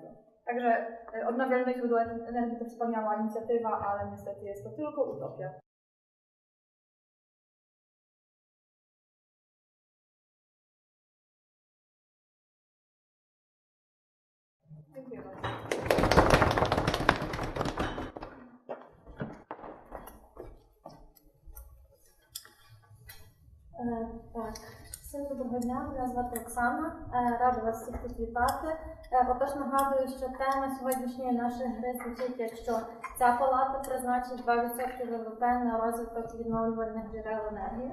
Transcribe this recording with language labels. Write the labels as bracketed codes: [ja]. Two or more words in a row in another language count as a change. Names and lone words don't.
[pl] Także odnawialne źródła energii to wspaniała inicjatywa, ale niestety jest to tylko utopia. Dziękuję bardzo. [uk] Так, всім доброго дня, мене звати Оксана, рада вас всіх тут вітати. Отож нагадую, що тема сьогоднішньої нашої гри звучить, якщо ця палата призначить 2% ВВП на розвиток відновлювальних джерел енергії.